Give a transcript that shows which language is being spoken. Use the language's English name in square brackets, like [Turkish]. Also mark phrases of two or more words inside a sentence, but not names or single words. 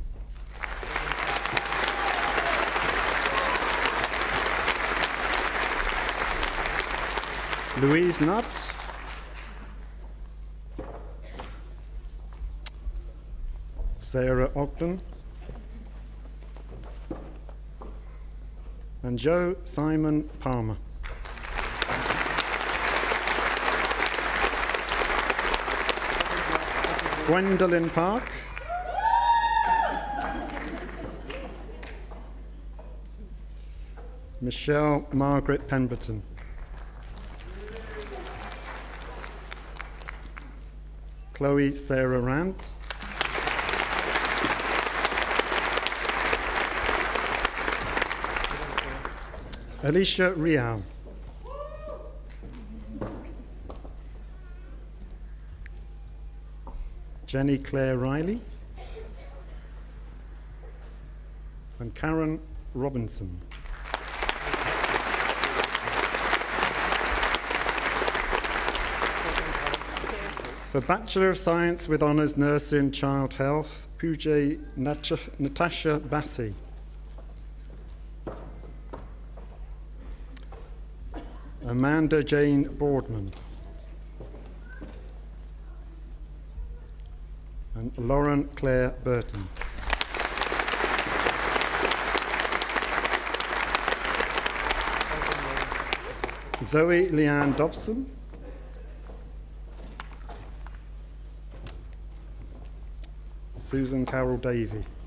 [English] Louise Nutt, Sarah Ogden, and Joe Simon Palmer. Gwendolyn Park, Michelle Margaret Pemberton, Chloe Sarah Rance, Alicia Rial, Jenny Claire Riley, and Karen Robinson. For Bachelor of Science with Honours Nursing Child Health, Pooja Natasha Bassi. Amanda Jane Boardman. And Lauren Claire Burton. Zoe Leanne Dobson. Susan Carol Davey.